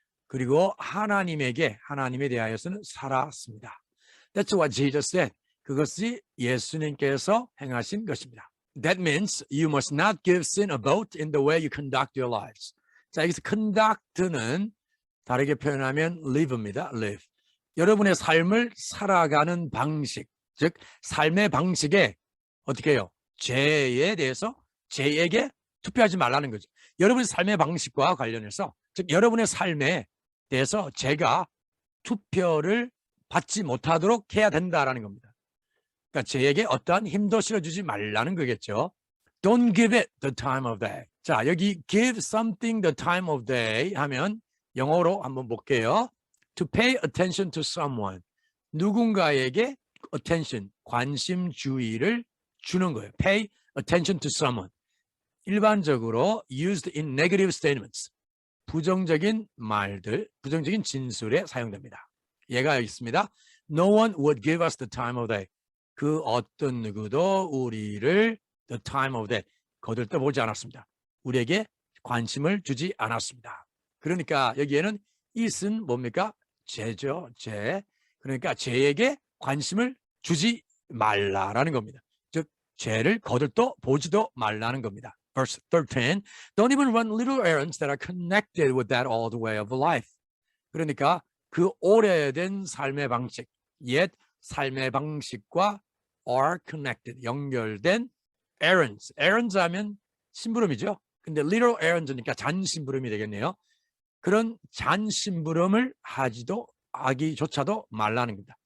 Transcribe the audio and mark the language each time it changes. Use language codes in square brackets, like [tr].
[ko] 그리고 하나님에 대하여서는 살았습니다. [en] That's what Jesus said. [ko] 그것이 예수님께서 행하신 것입니다. [en] That means you must not give sin a vote in the way you conduct your lives. [ko] 자, 여기서 conduct는 다르게 표현하면 live입니다. [en] live. [ko] 여러분의 삶을 살아가는 방식, 즉 삶의 방식에 어떻게 해요? 죄에 대해서 죄에게 투표하지 말라는 거죠. 여러분의 삶의 방식과 관련해서, 즉 여러분의 삶에 대해서 죄가 투표를 받지 못하도록 해야 된다라는 겁니다. 그러니까 죄에게 어떠한 힘도 실어주지 말라는 거겠죠. [en] Don't give it the time of day. [ko] 자, 여기 [en] give something the time of day [ko] 하면 영어로 한번 볼게요. [en] To pay attention to someone. [ko] 누군가에게 attention, 관심, 주의를 주는 거예요. [en] Pay attention to someone. [ko] 일반적으로 [en] used in negative statements. [ko] 부정적인 말들, 부정적인 진술에 사용됩니다. 예가 여기 있습니다. [en] No one would give us the time of day. [ko] 그 어떤 누구도 우리를 [en] the time of day [ko] 거들떠 보지 않았습니다. 우리에게 관심을 주지 않았습니다. 그러니까 여기에는 it은 뭡니까? 죄죠, 죄. 그러니까 죄에게 관심을 주지 말라라는 겁니다. 즉 죄를 거들떠 보지도 말라는 겁니다. [en] Verse 13, don't even run little errands that are connected with that old way of life. [ko] 그러니까 그 오래된 삶의 방식, 옛 삶의 방식과 [en] are connected, [ko] 연결된 errands. errands 하면 심부름이죠. 근데 [en] little errands [ko] 니까 잔심부름이 되겠네요. 그런 잔심부름을 하기조차도 말라는 겁니다.